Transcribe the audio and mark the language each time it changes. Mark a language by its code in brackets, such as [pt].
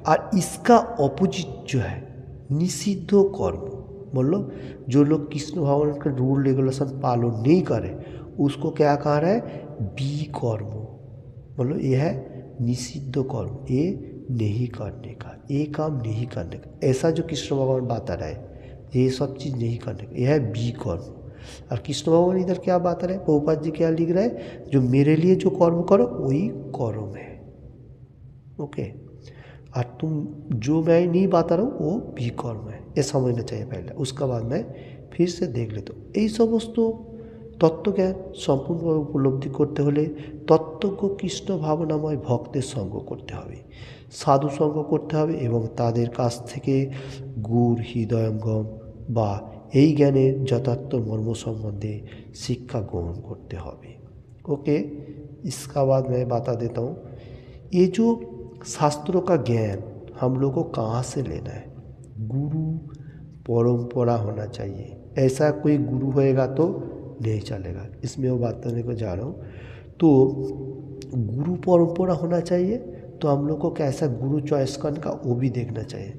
[hi] और इसका ऑपोजिट जो है निषिद्ध कर्म, मतलब जो लोग कृष्ण भगवान का रूल रेगुलेशन पालन नहीं करे उसको क्या कह रहा है, बी कर्म, मतलब ये है निषिद्ध कर्म, ये नहीं करने का, ये काम नहीं करने का, ऐसा जो कृष्ण भगवान बता रहे ये सब चीज़ नहीं करने का, यह है बी कर्म। और कृष्ण भगवान इधर क्या बता रहे, प्रभुपाद जी क्या लिख रहे हैं, जो मेरे लिए जो कर्म करो वही कर्म है, ओके। और तुम जो मैं नहीं बता रहा हूँ वो भी कर्म है, ये समझना चाहिए पहले। उसका बाद मैं फिर से देख लेता हूँ। [bn] এই সমস্ত তত্ত্বজ্ঞান সম্পূর্ণভাবে উপলব্ধি করতে হলে তত্ত্বজ্ঞ কৃষ্ণ ভাবনাময় ভক্তের সঙ্গ করতে হবে, সাধু সঙ্গ করতে হবে এবং তাদের কাছ থেকে গুড় হৃদয়ঙ্গম বা এই জ্ঞানের যথার্থ মর্ম সম্বন্ধে শিক্ষা গ্রহণ করতে হবে, ओके। [hi] इसका बाद मैं बता देता हूँ, ये जो शास्त्रों का ज्ञान हम लोग को कहाँ से लेना है, गुरु परंपरा होना चाहिए, ऐसा कोई गुरु होएगा तो नहीं चलेगा, इसमें वो बात करने को जा रहा हूँ। तो गुरु परंपरा होना चाहिए, तो हम लोग को कैसा गुरु चॉइस करने का वो भी देखना चाहिए।